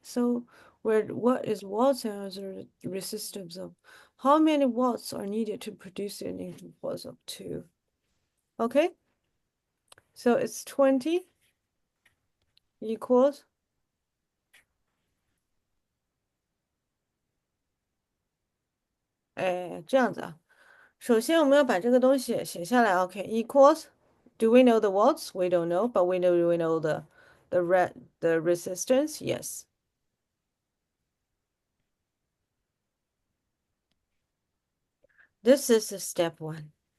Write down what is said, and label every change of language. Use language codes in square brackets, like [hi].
[en] So where what is watts and other resistance of how many watts are needed to produce an impulse of 2? Okay, so it's 20 equals [zh] 这样子啊。首先我们要把这个东西写下来。 [en] OK, equals. Do we know the watts? We don't know, but we know the resistance. Yes. This is the step one.